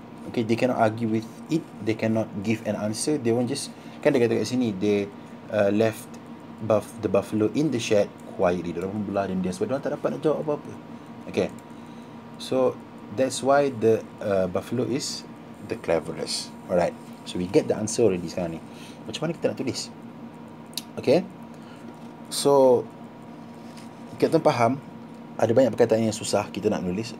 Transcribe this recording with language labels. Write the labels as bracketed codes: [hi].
[en] Okay, they cannot argue with it. They cannot give an answer. They won't just, [ms] kan dia kata kat sini, [en] they left the buffalo in the shed quietly. [ms] Dia orang belah dan dia, sebab dia orang tak dapat nak jawab apa-apa. [en] Okay, so that's why the buffalo is the cleverest. Alright, so we get the answer already [ms] sekarang ni. Macam mana kita nak tulis? Okay, So Captain faham ada banyak perkataan yang susah kita nak nulis.